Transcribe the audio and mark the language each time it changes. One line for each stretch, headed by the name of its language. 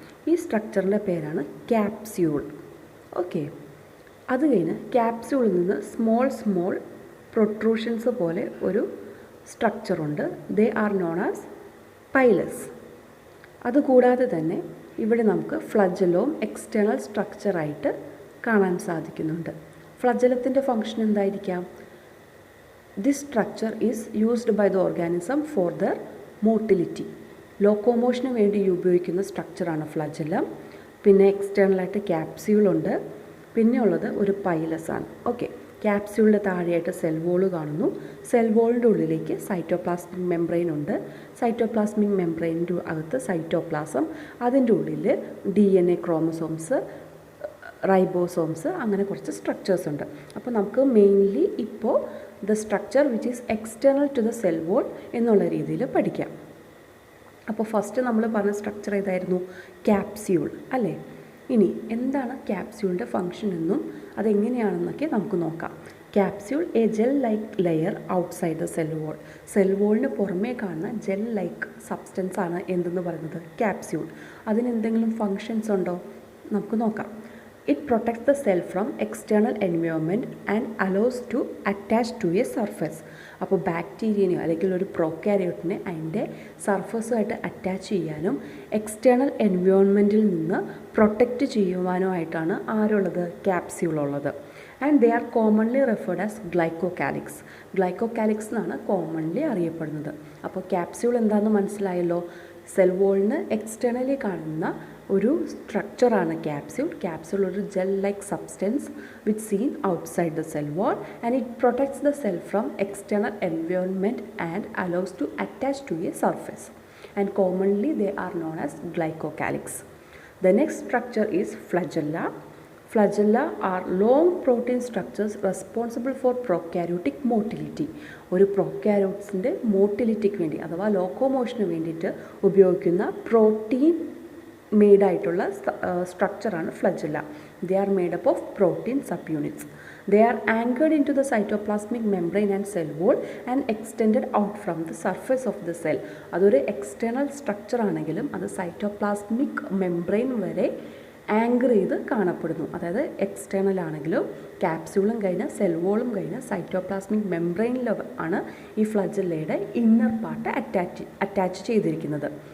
Malayalam: ഈ സ്ട്രക്ചറിൻ്റെ പേരാണ് capsule. Okay, അത് കഴിഞ്ഞ് ക്യാപ്സ്യൂളിൽ നിന്ന് സ്മോൾ പ്രൊട്രൂഷൻസ് പോലെ ഒരു സ്ട്രക്ചറുണ്ട്.
English: They are known as pilus.
Malayalam: അതുകൂടാതെ തന്നെ ഇവിടെ നമുക്ക് ഫ്ലജലോം എക്സ്റ്റേണൽ സ്ട്രക്ചറായിട്ട് കാണാൻ സാധിക്കുന്നുണ്ട്. ഫ്ലജലത്തിൻ്റെ ഫങ്ഷൻ എന്തായിരിക്കാം?
English: This structure is used by the organism for their motility.
Malayalam: ലോക്കോമോഷന് വേണ്ടി ഉപയോഗിക്കുന്ന സ്ട്രക്ചറാണ് ഫ്ലജലം. പിന്നെ എക്സ്റ്റേണലായിട്ട് ക്യാപ്സ്യൂളുണ്ട്. പിന്നെ ഉള്ളത് ഒരു പൈലസ് ആണ്. ഓക്കെ, ക്യാപ്സ്യൂളിൻ്റെ താഴെയായിട്ട് സെൽ വോള് കാണുന്നു. സെൽ വോളിൻ്റെ ഉള്ളിലേക്ക് സൈറ്റോപ്ലാസ്മിക് മെംബ്രെയിൻ ഉണ്ട്. സൈറ്റോപ്ലാസ്മിക് മെംബ്രെയിനിൻ്റെ അകത്ത് സൈറ്റോപ്ലാസം, അതിൻ്റെ ഉള്ളിൽ DNA ക്രോമസോംസ്, റൈബോസോംസ്, അങ്ങനെ കുറച്ച് സ്ട്രക്ചേഴ്സ് ഉണ്ട്. അപ്പോൾ നമുക്ക് മെയിൻലി ഇപ്പോൾ
English: the structure which is external to the cell wall
Malayalam: എന്നുള്ള രീതിയിൽ പഠിക്കാം. അപ്പോൾ ഫസ്റ്റ് നമ്മൾ പറഞ്ഞ സ്ട്രക്ചർ ഏതായിരുന്നു? ക്യാപ്സ്യൂൾ അല്ലേ. ഇനി എന്താണ് ക്യാപ്സ്യൂളിൻ്റെ ഫങ്ഷൻ എന്നും അതെങ്ങനെയാണെന്നൊക്കെ നമുക്ക് നോക്കാം.
English: Capsule a gel like layer outside the cell wall.
Malayalam: Cell വോളിന് പുറമേ കാണുന്ന ജെൽ ലൈക്ക് സബ്സ്റ്റൻസ് ആണ് എന്തെന്ന് പറയുന്നത്? ക്യാപ്സ്യൂൾ. അതിനെന്തെങ്കിലും ഫങ്ഷൻസ് ഉണ്ടോ? നമുക്ക് നോക്കാം.
English: It protects the cell from external environment and allows to attach to a surface.
Malayalam: അപ്പോൾ ബാക്ടീരിയനെയോ അല്ലെങ്കിൽ ഒരു prokaryoteനെ അതിൻ്റെ സർഫസുമായിട്ട് അറ്റാച്ച് ചെയ്യാനും എക്സ്റ്റേണൽ എൻവയോൺമെൻറ്റിൽ നിന്ന് പ്രൊട്ടക്റ്റ് ചെയ്യുവാനോ ആയിട്ടാണ് ആരുള്ളത്? ക്യാപ്സ്യൂൾ ഉള്ളത്.
English: And they are commonly referred as glycocalyx.
Malayalam: ഗ്ലൈക്കോകാലിക്സ് എന്നാണ് കോമൺലി അറിയപ്പെടുന്നത്. അപ്പോൾ ക്യാപ്സ്യൂൾ എന്താണെന്ന് മനസ്സിലായല്ലോ. സെൽ വോളിന് എക്സ്റ്റേണലി കാണുന്ന ഒരു സ്ട്രക്ചറാണ് ക്യാപ്സ്യൂൾ.
English: Capsule ഒരു gel like substance which seen outside the cell wall and it protects the cell from external environment and allows to attach to a surface and commonly they are known as glycocalyx. The next structure is flagella. Flagella are long protein structures responsible for prokaryotic motility.
Malayalam: ഒരു prokaryotes-ൻ്റെ മോട്ടിലിറ്റിക്ക് വേണ്ടി അഥവാ ലോക്കോമോഷന് വേണ്ടിയിട്ട് ഉപയോഗിക്കുന്ന protein മെയ്ഡായിട്ടുള്ള സ്ട്രക്ചറാണ് flagella.
English: They are made up of protein subunits. They are anchored into the cytoplasmic membrane and cell wall and extended out from the surface of the cell.
Malayalam: അതൊരു external structure ആണെങ്കിലും അത് cytoplasmic membrane വരെ anchor ചെയ്ത് കാണപ്പെടുന്നു. അതായത് external ആണെങ്കിലും ക്യാപ്സ്യൂളും കഴിഞ്ഞ് cell വോളും കഴിഞ്ഞ് സൈറ്റോപ്ലാസ്മിക് മെംബ്രെയിനിൽ ആണ് ഈ ഫ്ലജല്ലയുടെ ഇന്നർ പാർട്ട് അറ്റാച്ച് ചെയ്തിരിക്കുന്നത്.